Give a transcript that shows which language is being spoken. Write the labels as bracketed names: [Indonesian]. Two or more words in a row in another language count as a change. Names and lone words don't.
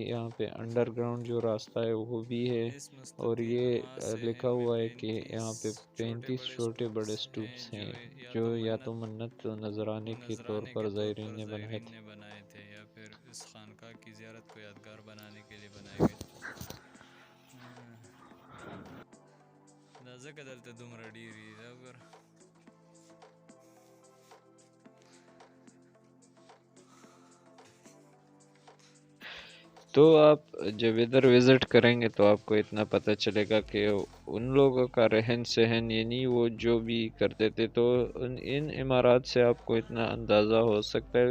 [Urdu] یہاں پہ انڈر گراؤنڈ جو راستہ ہے وہ بھی ہے، اور یہ لکھا ہوا ہے کہ یہاں پہ 35 چھوٹے بڑے سٹوپس ہیں جو یا تو منت نذرانے کے طور پر زائرین نے بنائے تھے یا پھر اس خانقاہ کی زیارت کو یادگار بنانے کے لیے بنائے گئے. [Pashto] دا ځکه دلته دومره ډېر دي دا وګوره. [Urdu] تو آپ جب ادھر وزٹ کریں گے تو آپ کو اتنا پتہ چلے گا کہ ان لوگوں کا رہن سہن یعنی وہ جو بھی کرتے تھے تو ان عمارات سے آپ کو اتنا اندازہ ہو سکتا ہے.